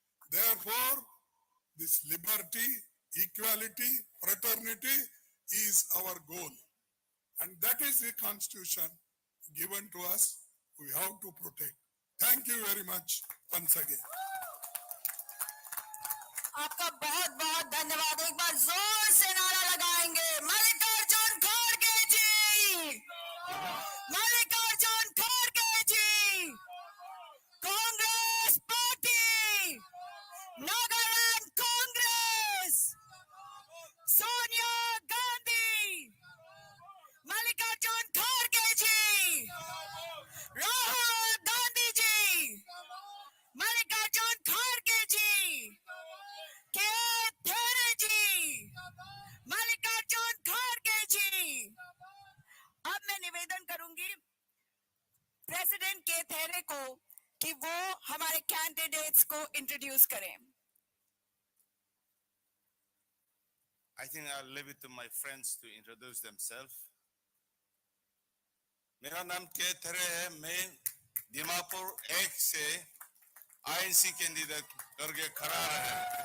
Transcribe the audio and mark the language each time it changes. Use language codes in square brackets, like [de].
[en] Therefore, this liberty, equality, fraternity is our goal. And that is the constitution given to us. We have to protect. Thank you very much once again. [hi] आपका बहुत बहुत धन्यवाद। एक बार जोर से नारा लगाएंगे, मल्लिकार्जुन खड़गे जी, मल्लिकार्जुन खड़गे जी, कांग्रेस पार्टी, नागालैंड कांग्रेस, सोनिया गांधी, मल्लिकार्जुन खड़गे जी, राहुल गांधी जी, मल्लिकार्जुन खड़गे जी, के थेरे जी, मल्लिकार्जुन खड़गे जी। अब मैं निवेदन करूंगी प्रेसिडेंट के थेरे को कि वो हमारे कैंडिडेट्स को इंट्रोड्यूस करें। [en] I think I'll leave it to my friends to introduce themselves. [hi] मेरा नाम के थेरे है। मैं दीमापुर 1 से INC कैंडिडेट करके खड़ा रहा।